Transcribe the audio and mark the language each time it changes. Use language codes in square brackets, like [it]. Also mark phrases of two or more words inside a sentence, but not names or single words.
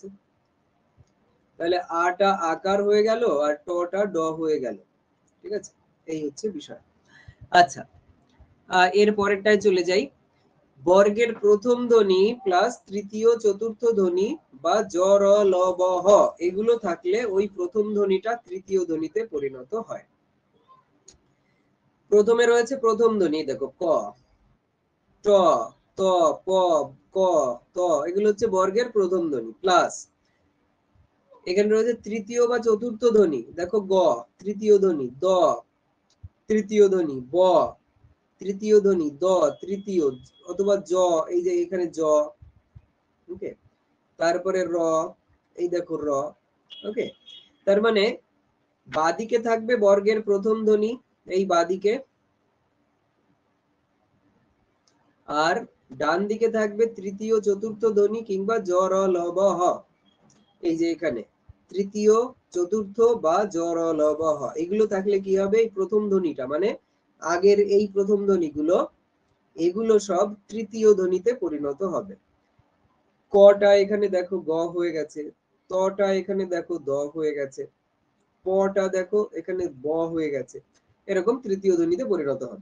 [bn] তাহলে আটা আকার হয়ে গেল আর টটা ড হয়ে গেল। ঠিক আছে, এই হচ্ছে বিষয়। আচ্ছা, এর পরেরটায় চলে যাই। বর্গের প্রথম ধ্বনি প্লাস তৃতীয় চতুর্থ ধ্বনি বা জ, র, ল, ব, হ, এগুলো থাকলে ওই প্রথম ধ্বনিটা তৃতীয় ধ্বনিতে পরিণত হয়। প্রথমে রয়েছে প্রথম ধ্বনি, দেখো ক, ট, ত, প, ক, ত, এগুলো হচ্ছে বর্গের প্রথম ধ্বনি। প্লাস এখানে রয়েছে তৃতীয় বা চতুর্থ ধ্বনি, দেখো গ, তৃতীয় ধ্বনি, দ, তৃতীয় ধ্বনি, ব, তৃতীয় ধ্বনি, দ, তৃতীয়, অথবা জ, এই যে এখানে জ। ওকে, তারপরে র, এই দেখো র। ওকে, তার মানে বাদিকে থাকবে বর্গের প্রথম ধ্বনি, এই বাদিকে, আর ডান দিকে থাকবে তৃতীয় চতুর্থ ধ্বনি কিংবা জ, র, ল, ব, হ। এই যে এখানে তৃতীয় চতুর্থ বা জ, র, ল, ব, হ, এগুলো থাকলে কি হবে, এই প্রথম ধ্বনিটা মানে আগের এই প্রথম ধ্বনিগুলো, এগুলো সব তৃতীয় ধ্বনিতে পরিণত হবে। কটা এখানে দেখো গ হয়ে গেছে, তটা এখানে দেখো দ হয়ে গেছে, পটা দেখো এখানে ব হয়ে গেছে, এরকম তৃতীয় ধ্বনিতে পরিণত হবে।